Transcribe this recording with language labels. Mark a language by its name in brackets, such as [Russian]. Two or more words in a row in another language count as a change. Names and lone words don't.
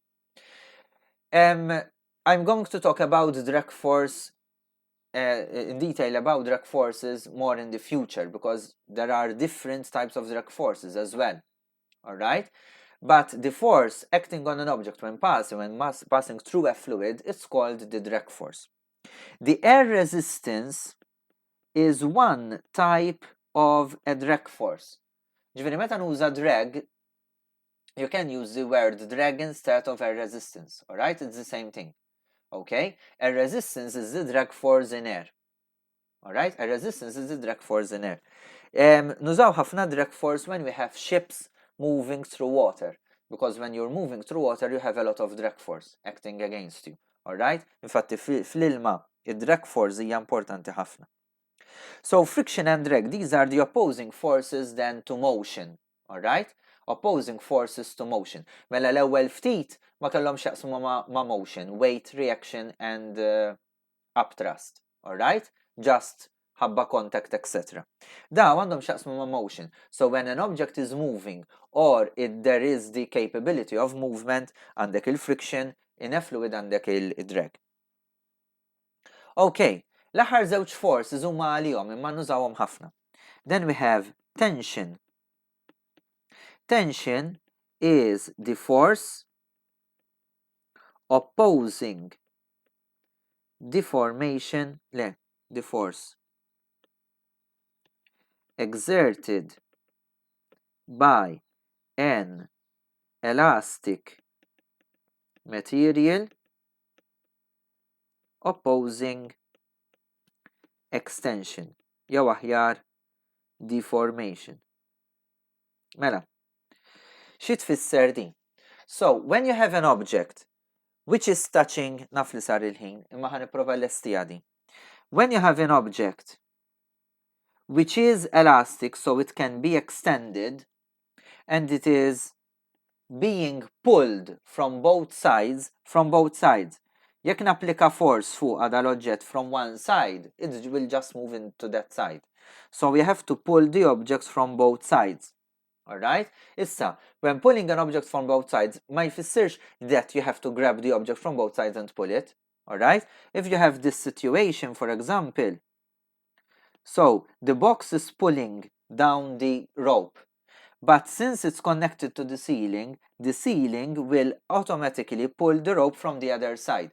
[English] I'm going to talk about drag force in detail about drag forces more in the future because there are different types of drag forces as well, alright? But the force acting on an object when passing through a fluid is called the drag force. The air resistance is one type of a drag force. [Maltese] Ġifieri meta nuża [English] drag, you can use the word drag instead of air resistance, alright? It's the same thing, okay? Air resistance is the drag force in air, alright? Air resistance is the drag force in air. [Maltese] Nużaw ħafna [English] drag force when we have ships moving through water, because when you're moving through water you have a lot of drag force acting against you, alright? [Maltese] Infatti fl-ilma id-drag force hija importanti ħafna. [English] So friction and drag, these are the opposing forces then to motion, alright? Opposing forces to motion. [Maltese] Mela l-ewwel ftit ma kellhomx jaqsmu ma' motion, [English] weight, reaction and upthrust, alright? [Maltese] Just ħabba contact, etc. Da għandhom xaqsmu ma' motion. [English] So when an object is moving or there is the capability of movement, [Maltese] għandek il-friction, [English] in a fluid [Maltese] għandek il-drag. Okay, l-aħħar żewġ forces huma għalihom imma nużawhom ħafna. [English] Then we have tension. Tension is the force opposing the formation, the force exerted by an elastic material opposing extension [Maltese] jew aħjar [English] deformation. [Maltese] Mela, xi tfisser din? [English] So, when you have an object which is touching, [Maltese] naf li sar il-ħin, imma ħan nipprova l-estija din. [English] When you have an object which is elastic, so it can be extended, and it is being pulled from both sides, [Maltese] jekk napplika force fuq dal-oġġett [English] from one side, it will just move into that side. So we have to pull the objects from both sides. Alright? Issa, when pulling an object from both sides, [Maltese] ma jfissirx [English] that you have to grab the object from both sides and pull it. Alright? If you have this situation, for example, so the box is pulling down the rope, but since it's connected to the ceiling will automatically pull the rope from the other side.